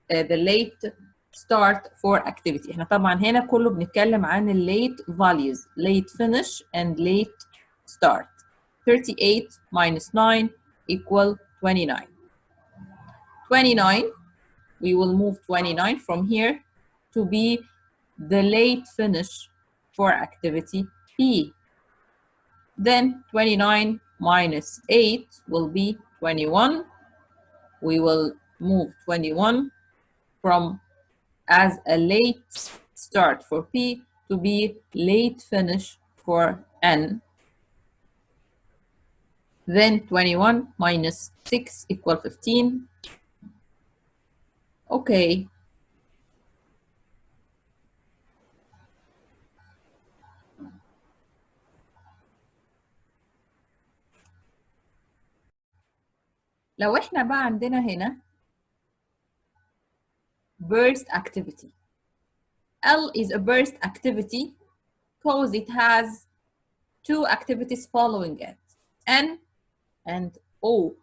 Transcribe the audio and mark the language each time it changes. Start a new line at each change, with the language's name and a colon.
English: The late start for activity.
Arabic: احنا طبعا هنا كله بنتكلم عن late values.
English: Late finish and late start. 38 minus 9 equal 29. 29, we will move 29 from here to be the late finish for activity P. Then 29 minus 8 will be 21. We will move 21 from as a late start for P to be late finish for N. Then 21 minus 6 equal 15. Okay.
Arabic: لو احنا بقى عندنا هنا burst activity.
English: L is a burst activity because it has two activities following it, N and O.